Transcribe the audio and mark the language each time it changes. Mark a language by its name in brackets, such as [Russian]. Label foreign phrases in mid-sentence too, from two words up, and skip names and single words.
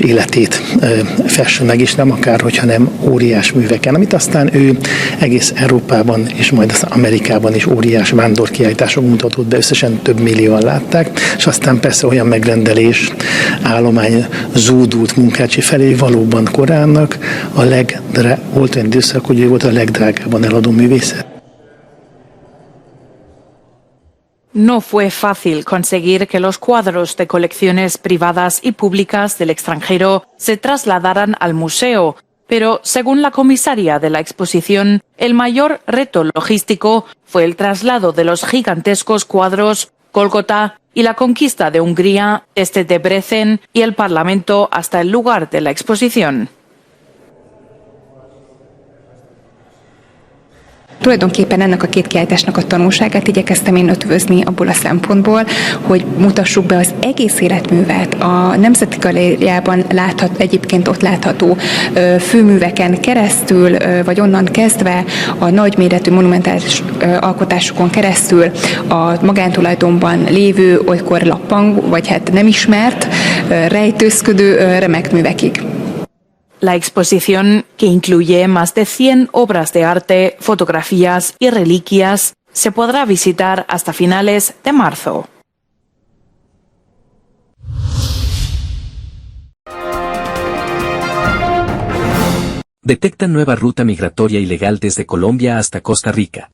[Hungarian] életét fesse meg, és nem akárhogy, hanem óriás műveken, amit aztán ő egész Európában és majd az Amerikában is óriás vándorkiállítások mutatott be, összesen több millióan látták, és aztán persze olyan megrendelés állomány zúdult Munkácsy felé, valóban korának volt olyan időszak, hogy ő volt a legdrágábban eladó művészet. [Spanish] No fue fácil conseguir que los cuadros de colecciones privadas y públicas del extranjero se trasladaran al museo, pero según la comisaria de la exposición, el mayor reto logístico fue el traslado de los gigantescos cuadros Gólgota y la conquista de Hungría desde Debrecen y el Parlamento hasta el lugar de la exposición. [Hungarian] Tulajdonképpen ennek a két kiállításnak a tanulságát igyekeztem én ötvözni abból a szempontból, hogy mutassuk be az egész életművet. A Nemzeti Galériában egyébként ott látható főműveken keresztül, vagy onnan kezdve a nagyméretű monumentális alkotásokon keresztül a magántulajdonban lévő, olykor lappang, vagy hát nem ismert, rejtőzködő remek művekig. [Spanish] La exposición, que incluye más de 100 obras de arte, fotografías y reliquias, se podrá visitar hasta finales de marzo. Detectan nueva ruta migratoria ilegal desde Colombia hasta Costa Rica.